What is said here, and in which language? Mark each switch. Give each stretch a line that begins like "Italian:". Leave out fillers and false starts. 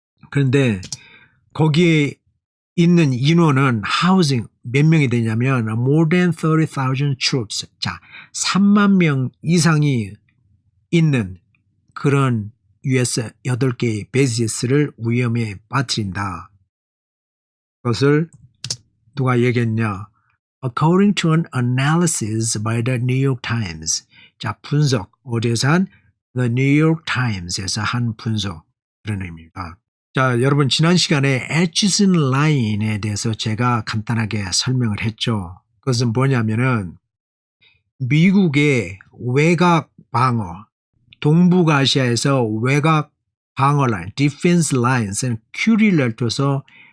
Korean: 그런데 거기에 있는 인원은 housing 몇 명이 되냐면
English: more than 30,000 troops.
Korean: 자, 3만 명 이상이 있는 그런 US 8개의 베이스를 위험에 빠뜨린다. 그것을 누가 얘기했냐?
English: According to an analysis by the New York Times.
Korean: 자, 분석. 어디에서 한?
English: The New York Times에서 한 분석.
Korean: 그런 의미입니다. 자, 여러분 지난 시간에 Atchison 라인에 대해서 제가 간단하게 설명을 했죠. 그것은 뭐냐면은 미국의 외곽 방어, 동북아시아에서 외곽 방어 라인, 디펜스 라인스는 큐리를 둬서